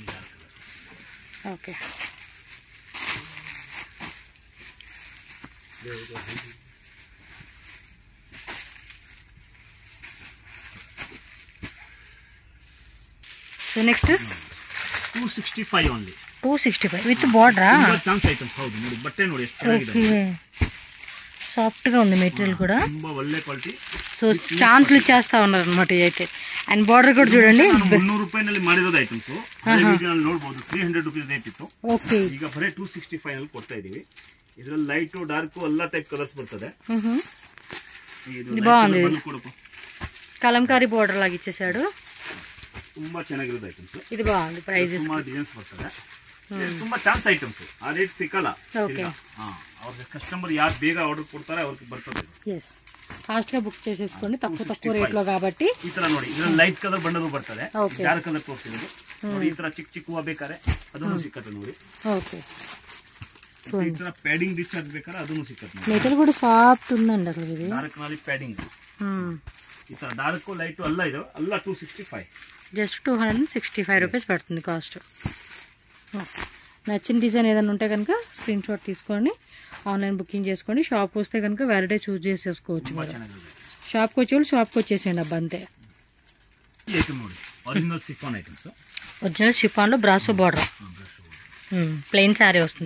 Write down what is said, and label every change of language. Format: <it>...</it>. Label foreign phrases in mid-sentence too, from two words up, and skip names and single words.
<te>ఓకే.</te> <en>so next</en> <te>265 ఓన్లీ. 265</te> <en>with border? chance items.</en> <kn>ಹೌದು ನೋಡಿ, ಬಟ್ಟೆ ನೋಡಿ ಎಷ್ಟು ಚೆನ್ನಾಗಿದೆ.</kn> <te>సాఫ్ట్ గా ఉంది మెటీరియల్ కూడా,</te> <kn>ತುಂಬಾ ಒಳ್ಳೆ ಕ್ವಾಲಿಟಿ.</kn> <te>సో ఛాన్స్లు ఇచ్చేస్తా ఉన్నారు అనమాట అయితే. అండ్ బార్డర్ కూడా చూడండి,</te> <kn>300 ರೂಪಾಯಿನಲ್ಲಿ ಮಾಡಿರೋದು ಐಟಮ್ಸ್. ವಿಡಿಯೋನಲ್ಲಿ ನೋಡಬಹುದು 300</kn> <en>rupees rate</en> <kn>ಇತ್ತು. ಓಕೆ, ಈಗ ಬರೀ 265 ನಲ್ಲಿ ಕೊಡ್ತಾ ಇದೀವಿ. ಇದರಲ್ಲಿ</kn> <en>light dark</en> <kn>ಎಲ್ಲ</kn> <en>type colours</en> <kn>ಬರ್ತದೆ.</kn> <te>ఇది బాగుంది, కలంకారీ బార్డర్ లాగా ఇచ్చేసాడు.</te> <kn>ತುಂಬಾ ಚೆನ್ನಾಗಿರೋದು ಐಟಮ್ಸ್.</kn> <te>ఇది బాగుంది. ప్రైజెస్</te> <kn>ತುಂಬಾ ಡಿಸೈನ್ಸ್ ಬರ್ತದೆ, ತುಂಬಾ</kn> <en>chance items.</en> <kn>ಆ ರೇಟ್ ಸಿಕ್ಕಲ್ಲ.</kn> <te>ఓకే,</te> <kn>ಅವ್ರ ಕಸ್ಟಮರ್ ಯಾರು ಬೇಗ ಆರ್ಡರ್ ಕೊಡ್ತಾರೆ ಅವ್ರಿಗೆ ಬರ್ತದೆ.</kn> <te>ಎಸ್, ಫಾಸ್ಟ್ గా ಬುಕ್ చేసేసుకోండి, తక్కువ రేట్ లో కాబట్టి.</te> <kn>ಈ ತರ ನೋಡಿ, ಇದ್ರಲ್ಲಿ</kn> <en>light colour</en> <kn>ಬಣ್ಣದು ಬರ್ತದೆ,</kn> <en>dark colour</en> <kn>ತೋರಿಸ್ತಿರೋದು ನೋಡಿ. ಈ ತರ ಚಿಕ್ಕ ಚಿಕ್ಕ ಹೂವ ಬೇಕಾರೆ ಅದನ್ನು ಸಿಕ್ಕತ್ತೆ ನೋಡಿ.</kn> <te>ఓకే,</te> <kn>ಈ ತರ</kn> <en>padding discharge</en> <kn>ಬೇಕಾರೆ ಅದನ್ನು ಸಿಕ್ಕತ್ತೆ.</kn> <te>మెటీరియల్ కూడా సాఫ్ట్ ఉందండి అసలు. ఇది</te> <kn>ಡಾರ್ಕ್ ನಲ್ಲಿ ಪ್ಯಾಡಿಂಗ್, ಈ ತರ</kn> <en>dark light</en> <kn>ಎಲ್ಲ ಇದು ಎಲ್ಲ 265.</kn> <te>జస్ట్ 265 రూపీస్ పడుతుంది కాస్ట్. నచ్చిన డిజైన్ ఏదైనా ఉంటే కనుక</te> <en>screen shot</en> <te>తీసుకొని</te> <en>online booking</en> <te>చేసుకోండి. షాప్ వస్తే కనుక</te> <en>variety choose</en> <te>చేసేసుకోవచ్చు. షాప్కి వచ్చే వాళ్ళు షాప్కి వచ్చేసేయండి అబ్బా, అంతే.</te> <en>original chiffon</en> <te>లో బ్రాసో బార్డర్,</te> <en>plain saree</en> <te>వస్తుంది.</te>